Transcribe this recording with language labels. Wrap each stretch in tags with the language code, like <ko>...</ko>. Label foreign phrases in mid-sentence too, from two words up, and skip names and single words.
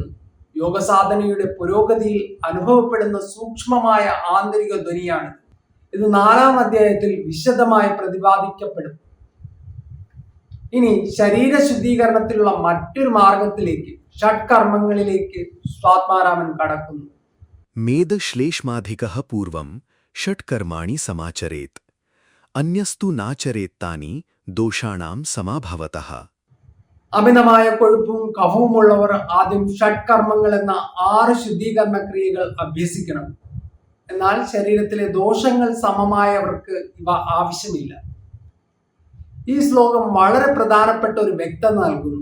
<ml>യോഗസാധനയുടെ പുരോഗതിയിൽ അനുഭവപ്പെടുന്ന സൂക്ഷ്മമായ ആന്തരിക ധ്വനിയാണ്. ഇത് 4ാം അധ്യായത്തിൽ വിശദമായി പ്രതിപാദിക്കപ്പെടും. ഇനി ശരീര ശുദ്ധീകരണത്തിലുള്ള മറ്റൊരു മാർഗത്തിലേക്ക്, ഷഡ്കർമ്മങ്ങളിലേക്ക് സ്വാത്മാരാമൻ കടക്കുന്നു.</ml> <sa>मेदश्लेष्माधिकः पूर्वं षट्कर्माणि समाचरेत् अन्यस्तु नाचरेत्तानि दोषाणां समाभवतः.</sa> <ml>അമിതമായ കൊഴുപ്പും കഫവുമുള്ളവർ ആദ്യം ഷഡ്കർമ്മങ്ങൾ എന്ന 6 ശുദ്ധീകരണ ക്രിയകൾ അഭ്യസിക്കണം. എന്നാൽ ശരീരത്തിലെ ദോഷങ്ങൾ സമമായവർക്ക് ഇവ ആവശ്യമില്ല. ഈ ശ്ലോകം വളരെ പ്രധാനപ്പെട്ട ഒരു വ്യക്തത നൽകുന്നു.</ml>